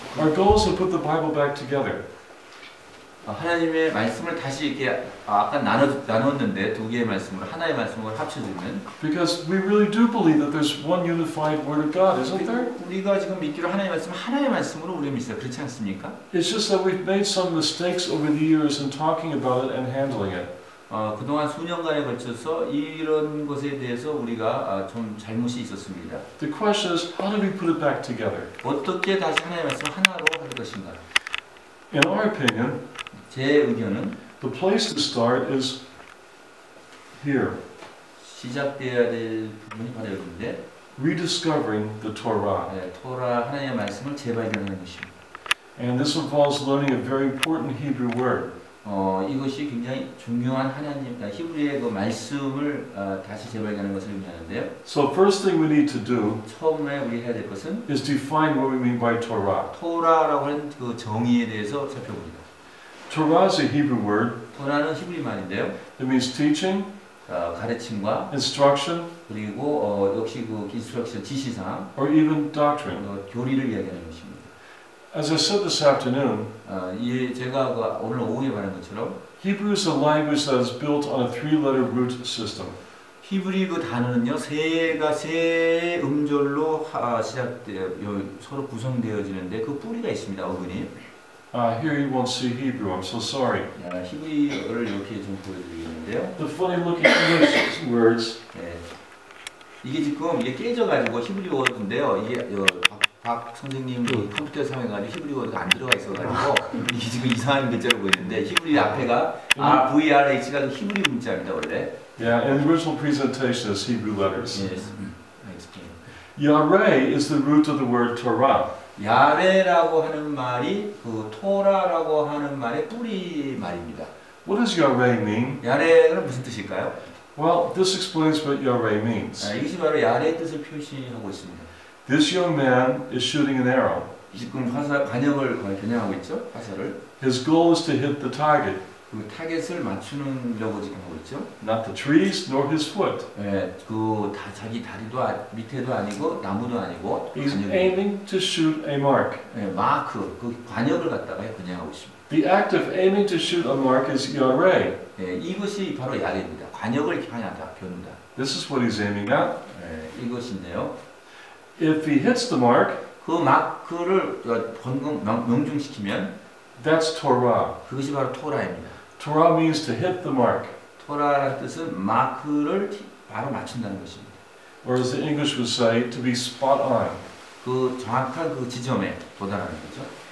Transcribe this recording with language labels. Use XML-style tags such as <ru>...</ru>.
<en>Our goal is to put the Bible back together.</en> <ko>하나님의 말씀을 다시 이렇게 아까 나눴는데 두 개의 말씀으로 하나의 말씀을 합쳐주면</ko> <en>Because we really do believe that there's one unified Word of God, isn't there?</en> <ko>우리가 지금 믿기로 하나님의 말씀 하나의 말씀으로 우리가 믿어요. 그렇지 않습니까?</ko> <en>It's just that we've made some mistakes over the years in talking about it and handling it.</en> <ko>그동안 수년간에 걸쳐서 이런 것에 대해서 우리가 좀 잘못이 있었습니다.</ko> <en>The question is, how do we put it back together?</en> <ko>어떻게 다시 하나님의 말씀을 하나로 할 것인가?</ko> <en>In our opinion,</en> <ko>제 의견은</ko> <en>the place to start is here,</en> <ko>시작되어야 될 부분이 바로 여기인데</ko> <en>rediscovering the Torah.</en> <ko>토라 하나님의 말씀을 재발견하는 것입니다.</ko> <en>And this involves learning a very important Hebrew word.</en> <ko>이것이 굉장히 중요한 하나님, 히브리의 그 말씀을 다시 재발견하는 것을 의미하는데요.</ko> <en>So first thing we need to do</en> <ko>처음에 우리 해야 될 것은</ko> <en>is define what we mean by Torah.</en> <ko>토라라고 하는 그 정의에 대해서 살펴봅니다.</ko> <en>Torah is a Hebrew word.</en> <ko>토라는 히브리 말인데요.</ko> <en>It means teaching,</en> <ko>가르침과</ko> <en>instruction,</en> <ko>그리고 역시 그 인스트럭션 지시사항,</ko> <en>or even doctrine.</en> <ko>교리를 이야기하는 것입니다.</ko> <en>As I said this afternoon,</en> <ko>제가 오늘 오후에 말한 것처럼</ko> <en>Hebrew is a language that is built on a three-letter root system.</en> <ko>히브리 그 단어는요 세 음절로 서로 구성되어지는데 그 뿌리가 있습니다. 어근이.</ko> <en>Here you won't see Hebrew. I'm so sorry.</en> <ko>히브리어를 이렇게 좀 보여드리겠는데요.</ko> <en>The funny-looking English words.</en> <ko>이게 지금 이게 깨져가지고 히브리어인데요. 이게 박 선생님 컴퓨터 사용해가지고 히브리어가 안 들어가 있어가지고 이게 지금 이상한 글자로 보이는데 히브리 앞에가 VRH가 히브리 문자입니다 원래.</ko> <en>Yeah, and the original presentation is Hebrew letters. Yes. I explain. Yareh is the root of the word Torah.</en> <ko>야레라고 하는 말이 그 토라라고 하는 말의 뿌리 말입니다.</ko> <en>What does Yareh mean?</en> <ko>야레는 무슨 뜻일까요?</ko> <en>Well, this explains what Yareh means.</en> <ko>이것이 바로 야레의 뜻을 표시하고 있습니다.</ko> <en>This young man is shooting an arrow.</en> <ko>지금 관역을 겨냥하고 있죠. 화살을.</ko> <en>His goal is to hit the target.</en> <ko>그 타겟을 맞추려고 지금 하고 있죠.</ko> <en>Not the trees nor his foot.</en> <ko>자기 다리도 밑에도 아니고 나무도 아니고.</ko> <en>He's aiming to shoot a mark.</en> <ko>마크 그 관역을 갖다가 겨냥하고 있습니다.</ko> <en>The act of aiming to shoot a mark is Yareh.</en> <ko>이것이 바로 야레입니다. 관역을 향하다, 겨누다.</ko> <en>This is what he's aiming at.</en> <ko>이것인데요.</ko> <en>If he hits the mark,</en> <ko>그 마크를 명중시키면</ko> <en>that's Torah.</en> <ko>그것이 바로 토라입니다.</ko> <en>Torah means to hit the mark.</en> <ko>토라라는 뜻은 마크를 바로 맞춘다는 것입니다.</ko> <en>Or as the English would say, to be spot on.</en> <ko>그 정확한 그 지점에 도달하는 거죠.</ko>